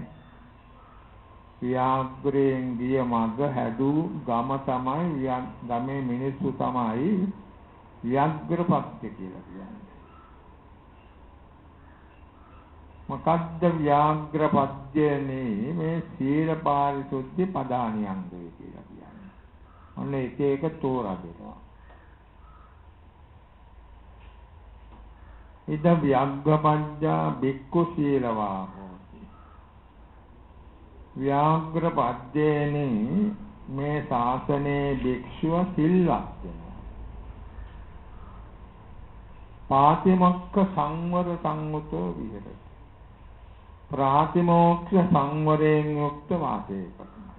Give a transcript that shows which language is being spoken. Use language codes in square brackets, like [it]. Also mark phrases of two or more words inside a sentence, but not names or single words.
[si] ව්‍යාග්‍රයෙන් ගිය මඟ හැදූ ගම තමයි ගමේ මිනිස්සු තමයි ව්‍යාග්‍රපත්‍ය කියලා කියන්නේ. මොකද්ද ව්‍යාග්‍රපද්‍යනේ? මේ සීල පාරිශුද්ධි පදානියංගය කියලා කියන්නේ. ඔන්න එක එක තෝරා දෙනවා. [pi] ඉද ව්‍යාග්‍රපඤ්ඤා බික්ඛු සීලවා හෝති. [si] ව්‍යාග්‍රපද්‍යනේ මේ ශාසනයේ භික්ෂුව සිල්වත් වෙනවා. [pi] පාතිමොක්ඛ සංවර සංවතෝ විහෙරති. [si] ප්‍රාතිමෝක්ෂ සංවරයෙන් යුක්ත වාසය කරනවා.